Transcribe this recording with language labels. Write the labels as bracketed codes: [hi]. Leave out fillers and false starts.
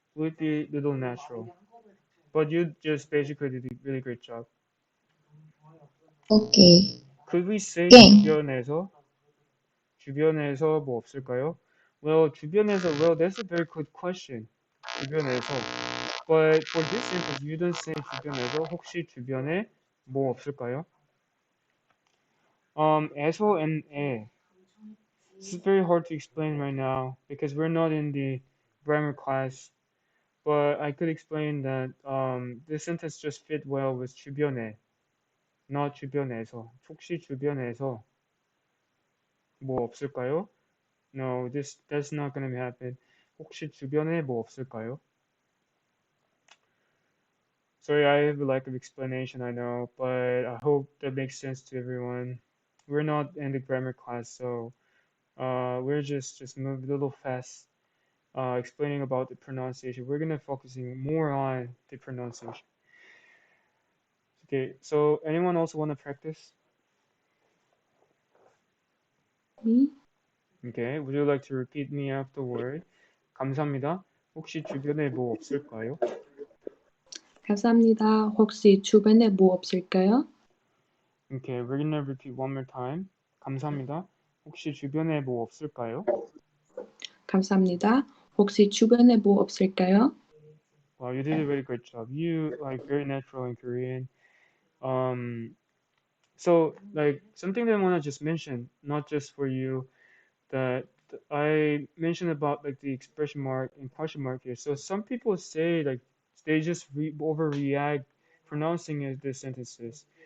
[en] Would be little natural, but you just basically did a really great job. [ko] 오케이. [en] Could we say [ko] 땡. 주변에서 뭐 없을까요? [en] Well, 주변에서, well, that's a very good question. [ko] 주변에서. [en] But for this sentence, you don't say 주변에서. [ko] 혹시 주변에 뭐 없을까요? 에서 and 에. [en] This is very hard to explain right now because we're not in the grammar class. But I could explain that this sentence just fit well with 주변에, not 주변에서. [ko] 혹시 주변에서 뭐 없을까요? [en] No, that's not gonna happen. [ko] 혹시 주변에 뭐 없을까요? [en] Sorry, I have a lack of explanation, I know, but I hope that makes sense to everyone. We're not in the grammar class, so we're just move a little fast, explaining about the pronunciation. We're gonna focusing more on the pronunciation. Okay, so anyone else want to practice? Me? Okay, would you like to repeat me afterward? [ko] 감사합니다. 혹시 주변에 뭐 없을까요? 감사합니다. 혹시 주변에 뭐 없을까요? [en] Okay, we're gonna repeat one more time. [ko] 감사합니다. 혹시 주변에 뭐 없을까요? 감사합니다. 혹시 주변에 뭐 없을까요? [en] Wow, you did a really great job. You like very natural in Korean. Um, so like something that I want to just mention, not just for you, that I mentioned about like the expression mark and question mark here. So some people say like they just overreact pronouncing it, the sentences.